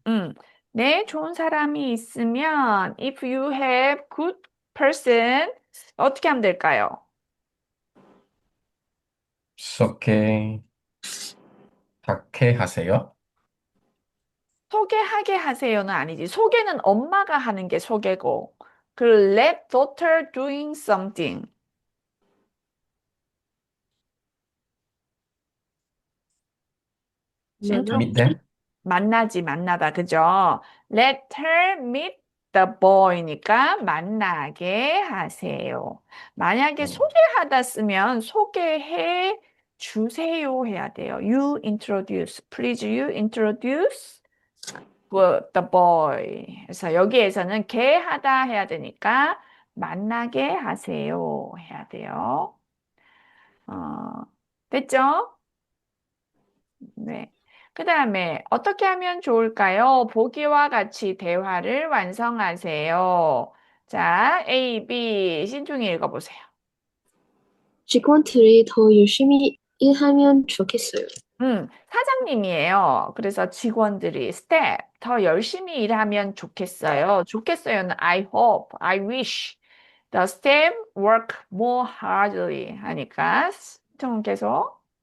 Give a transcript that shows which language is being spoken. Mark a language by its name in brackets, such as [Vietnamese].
[Korean] 음, 네, 좋은 사람이 있으면 [English] if you have good person, [Korean] 어떻게 하면 될까요? 소개하게 하세요. 소개하게 하세요는 아니지. 소개는 엄마가 하는 게 소개고. [English] 그 let daughter doing something. [Korean] 신청? [English] Meet them. [Korean] 만나지, 만나다. 그죠? [English] Let her meet the boy니까 [Korean] 만나게 하세요. 만약에 음, 소개하다 쓰면 소개해 주세요 해야 돼요. [English] You introduce. Please you introduce the boy. [Korean] 그래서 여기에서는 게 하다 해야 되니까 만나게 하세요 해야 돼요. 어, 됐죠? 네. 그 다음에 어떻게 하면 좋을까요? 보기와 같이 대화를 완성하세요. 자, A, B, 신중히 읽어보세요. 직원들이 더 열심히 일하면 좋겠어요. 사장님이에요. 그래서 직원들이 스텝 더 열심히 일하면 좋겠어요. 좋겠어요는 [English] I hope, I wish the staff work more hardly [Korean] 하니까 좀 계속